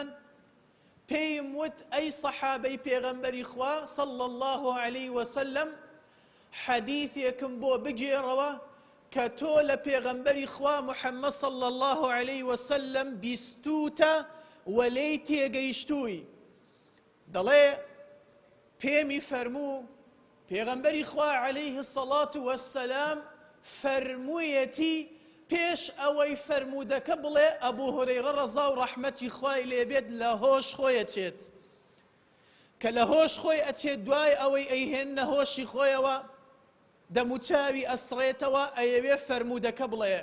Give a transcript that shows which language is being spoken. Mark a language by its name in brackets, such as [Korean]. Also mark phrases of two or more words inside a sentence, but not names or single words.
[Central Kurdish] پێیم وت ئەی سەحابەی پێغەمبەری خوا [Arabic] صلی الله عليه وسلم [Central Kurdish] حەدیثێکم بۆ بگێڕەوە کە تۆ لە پێغەمبەری خوا محەممەد [Arabic] صلی الله عليه وسلم [Central Kurdish] بیستوتە وەلێی تێگەیشتووی دەڵێ پێمی فەرموو پێغەمبەری خوا [Arabic] عليه الصلاة والسلام [Central Kurdish] فەرموویەتی پێش ئەوەی فەرموودەکە بڵێ ئەبوو هورەیرە ڕەزا و ڕەحمەتی خوای لێبێت لە هۆش خۆی ئەچێت کە لە هۆش خۆی ئەچێت دوای ئەوەی ئەیهێنە هۆشی خۆیەوە دەموچاوی ئەسڕێتەوە ئەیەوێ فەرموودەکە بڵێ